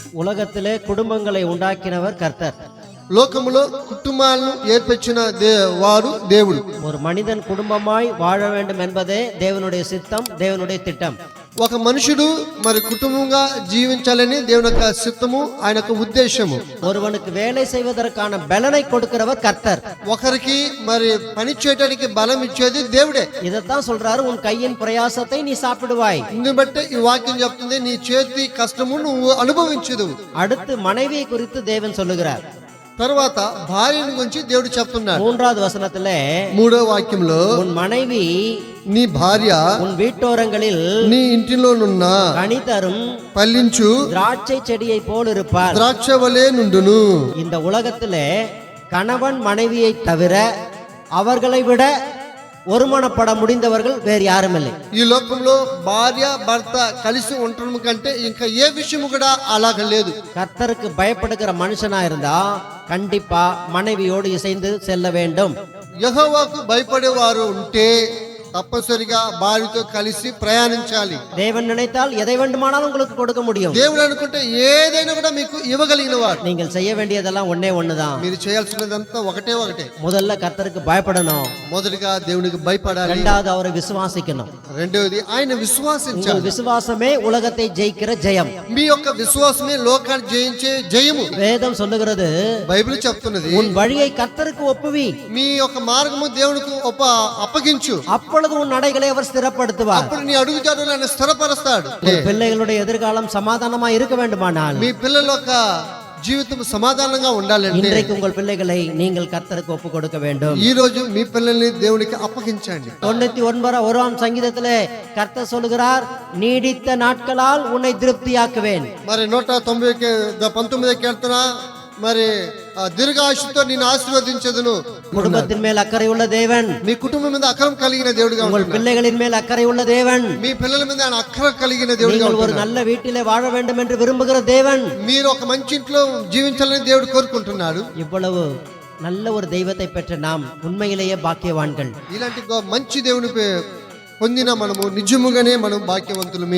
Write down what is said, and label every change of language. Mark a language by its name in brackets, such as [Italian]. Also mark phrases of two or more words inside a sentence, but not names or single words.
[Tamil] உலகத்திலே குடும்பங்களை உண்டாக்கினவர் கர்த்தர். [Telugu] లోకములో కుటుంబాలను ఏర్పరిచిన వారు దేవుడు. [Tamil] ஒரு மனிதன் குடும்பமாய் வாழ வேண்டும் என்பதே தேவனுடைய சித்தம், தேவனுடைய திட்டம். [Telugu] ఒక మనుషుడు మరి కుటుంబంగా జీవించాలని దేవుని యొక్క సిద్ధము, ఆయన యొక్క ఉద్దేశము. [Tamil] ஒருவனுக்கு வேலை செய்வதற்கான பலனை கொடுக்கிறவர் கர்த்தர். [Telugu] ఒకరికి మరి పని చేయడానికి బలం ఇచ్చేది దేవుడే. [Tamil] இதைத்தான் சொல்றாரு, உன் கையின் பிரயாசத்தை நீ சாப்பிடுவாய். [Telugu] ఇందుని బట్టి ఈ వాక్యం చెప్తుంది, నీ చేతి కష్టము నువ్వు అనుభవించదు. [Tamil] அடுத்து மனைவியை குறித்து தேவன் சொல்லுகிறார். [Telugu] తర్వాత భార్యను గురించి దేవుడు చెప్తున్నాడు. [Tamil] 3வது వచనத்திலே [Telugu] 3వ వాక్యంలో, [Tamil] உன் மனைவி [Telugu] నీ భార్య [Tamil] உன் வீட்டோரங்களில் [Telugu] నీ ఇంటిలోనున్న [Tamil] கனிதரும் [Telugu] పల్లించు [Tamil] திராட்சை செடியை போல் இருப்பார். [Telugu] ద్రాక్ష వలె నుండును. [Tamil] இந்த உலகத்திலே கணவன் மனைவியை தவிர அவர்களை விட ஒருமனப்பட முடிந்தவர்கள் வேறு யாரும் இல்லை. [Telugu] ఈ లోకంలో భార్య భర్త కలిసి ఉండటం కంటే ఇంకా ఏ విషయం కూడా అలాగ లేదు. [Tamil] கர்த்தருக்கு பயப்படுகிற மனுஷனா இருந்தா கண்டிப்பா மனைவியோடு இசைந்து செல்ல வேண்டும். [Telugu] యెహోవాకు భయపడేవారు ఉంటే తప్పనిసరిగా భార్యతో కలిసి ప్రయాణించాలి. [Tamil] தேவன் நினைத்தால் எதை வேண்டுமானாலும் உங்களுக்கு கொடுக்க முடியும். [Telugu] దేవుడు అనుకుంటే ఏదైనా కూడా మీకు ఇవ్వగలిగిన వాడు. [Tamil] நீங்கள் செய்ய வேண்டியதெல்லாம் ஒண்ணே ஒண்ணுதான். [Telugu] మీరు చేయాల్సినదంతా ఒకటే ఒకటే. [Tamil] முதல்ல கர்த்தருக்கு பயப்படணும். [Telugu] మొదటిగా దేవునికి భయపడాలి. [Tamil] இரண்டாவது அவரை விசுவாசிக்கணும். [Telugu] రెండవది ఆయన విశ్వాసించాలి. [Tamil] விசுவாசமே உலகத்தை ஜெயிக்கிற ஜெயம். [Telugu] మీ యొక్క విశ్వాసమే లోకాన్ని జయించే జయము. [Tamil] வேதம் சொல்லுகிறது, [Telugu] బైబిల్ చెప్తున్నది, [Tamil] உன் வழியை கர்த்தருக்கு ஒப்புவி. [Telugu] మీ యొక్క మార్గము దేవునికి అప్పగించు. [Tamil] அப்பொழுது உன் நடைகளை அவர் ஸ்திரப்படுத்துவார். [Telugu] అప్పుడు నీ అడుగుజాడలు ఆయన స్థిరపరుస్తాడు. [Tamil] பிள்ளைகளுடைய எதிர்காலம் சமாதானமா இருக்க வேண்டுமானால், [Telugu] మీ పిల్లల యొక్క జీవితం సమాధానంగా ఉండాలంటే [Tamil] இன்றைக்கு உங்கள் பிள்ளைகளை நீங்கள் கர்த்தருக்கு ஒப்பு கொடுக்க வேண்டும். [Telugu] ఈ రోజు మీ పిల్లల్ని దేవునికి అప్పగించండి. [Tamil] 91ஆம் சங்கீதத்திலே கர்த்தர் சொல்லுகிறார், நீடித்த நாட்களால் உன்னை திருப்தியாக்குவேன். [Telugu] మరి 119 కీర్తన, మరి దీర్ఘాయుష్తో నిన్ను ఆశీర్వదించదును. [Tamil] குடும்பத்தின் மேல் அக்கறை உள்ள தேவன், [Telugu] మీ కుటుంబం మీద అక్కరం కలిగిన దేవుడిగా [Tamil] உங்கள் [Telugu] ఉంటున్నాడు. [Tamil] பிள்ளைகளின் மேல் அக்கறை உள்ள தேவன், [Telugu] మీ పిల్లల మీద ఆయన అక్కరం కలిగిన దేవుడిగా [Tamil] நீங்கள் ஒரு [Telugu] ఉంటున్నాడు. [Tamil] நல்ல வீட்டிலே வாழ வேண்டும் என்று விரும்புகிற தேவன், [Telugu] మీరు ఒక మంచి ఇంట్లో జీవించాలని దేవుడు కోరుకుంటున్నాడు. [Tamil] இவ்வளவு நல்ல ஒரு தெய்வத்தை பெற்ற நாம் உண்மையிலேயே பாக்கியவான்கள். [Telugu] ఇలాంటి మంచి దేవుని పొందిన మనము నిజముగానే మనం భాగ్యవంతులమే.